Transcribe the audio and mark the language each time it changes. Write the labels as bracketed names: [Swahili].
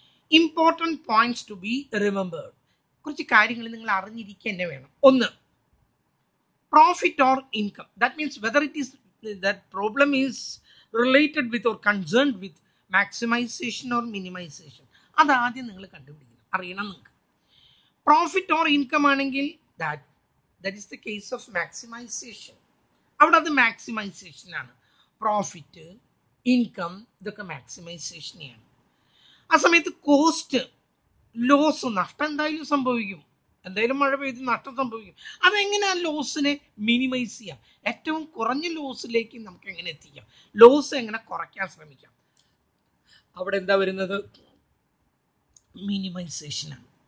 [English] important points to be remembered, [Malayalam] കുറച്ച് കാര്യങ്ങൾ നിങ്ങൾ അറിഞ്ഞിരിക്കുക തന്നെ വേണം. ഒന്ന്, [English] Profit or income. That means whether it is that problem is related with or concerned with maximisation or minimisation. [Malayalam] അതാദ്യം നിങ്ങൾ കണ്ടുപിടിക്കണം, അറിയണം. നിങ്ങൾക്ക് പ്രോഫിറ്റ് ഓർ ഇൻകം ആണെങ്കിൽ [English] that is the case of maximization. [Malayalam] അവിടെ അത് മാക്സിമൈസേഷൻ ആണ്. പ്രോഫിറ്റ്, ഇൻകം ഇതൊക്കെ മാക്സിമൈസേഷനെയാണ്. ആ സമയത്ത് കോസ്റ്റ്, ലോസ്, നഷ്ടം എന്തായാലും സംഭവിക്കും, എന്തായാലും മഴ പെയ്ത് നഷ്ടം സംഭവിക്കും. അതെങ്ങനെ ആ ലോസിനെ മിനിമൈസ് ചെയ്യാം, ഏറ്റവും കുറഞ്ഞ ലോസിലേക്ക് നമുക്ക് എങ്ങനെ എത്തിക്കാം, ലോസ് എങ്ങനെ കുറയ്ക്കാൻ ശ്രമിക്കാം, അവിടെ എന്താ വരുന്നത്, മിനിമൈസേഷൻ ആണ്.